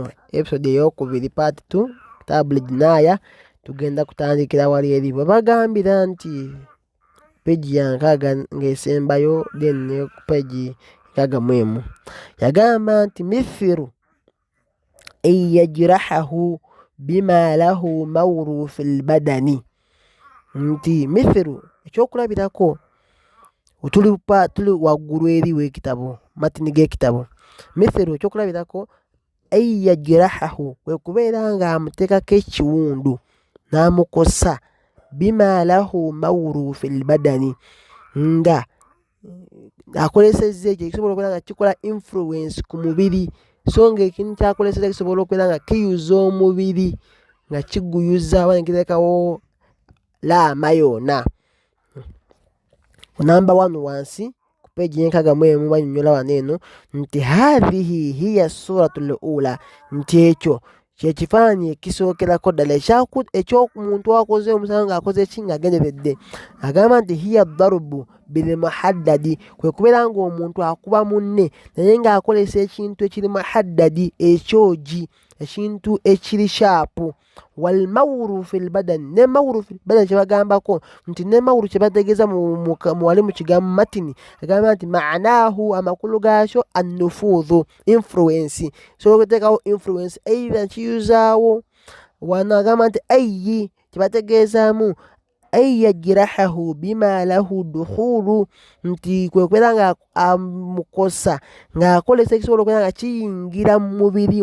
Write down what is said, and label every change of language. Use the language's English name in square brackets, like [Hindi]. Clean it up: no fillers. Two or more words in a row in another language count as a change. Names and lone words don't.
[Ganda] Episode ey'okubiri part 2 [Arabic] كتاب الجناية [Ganda] tugenda kutandikira wali eri bwe bagambira nti peegi ya 6 ng'esembayo then ne ku peegi 61 yagamba nti [Arabic] مثل أن يجرحه بما له مور في البدن, [Ganda] nti mithiru ekyokulabirako tuli waggulu eri w'ekitabo matini g'ekitabo. Mithiru ekyokulabirako eyajirahahu kwe kubeera ng'amuteekako ekiwundu n'amukosa [Arabic] بما له مور في البدن, [Ganda] nga akolesezza ekyo kisobola okubeera nga kikola influence ku mubiri, so ng'ekintu kyakolesezza kisobola okubeera nga kiyuza omubiri nga kiguyuza oba ne kiteekawo laama yonna. Namba 1 wansi ku peegi y'enkagamwemu banyonnyola wano eno nti [Arabic] هذه هي الصورة الأولى, [Ganda] nti ekyo kyekifaananyi ekisookerako ddala eky'omuntu akoze omusango ng'akoze ki ng'agenderedde. Agamba nti [Arabic] هي الضرب بالمحدد, [Ganda] kwe kubeera ng'omuntu akuba munne naye ng'akolesa ekintu ekiri muhaddadi, ekyogi, ekintu ekiri shaapu. [Arabic] والمور في البدن, [Ganda] ne [Arabic] مور في البدن [Ganda] kye bagambako nti ne mawru kye bategeeza wali mu kigambo matini, agamba nti maanaahu amakulu gaakyo annufudhu, influence, sobola okuteekawo influence either kiyuzaawo. Wano agamba nti ayyi kye bategeezaamu [Arabic] أي يجرحه بما له دخول, [Ganda] nti kwe kubeera nga amukosa ng'akolesa ekisobola okubeera nga kiyingira mu mubiri.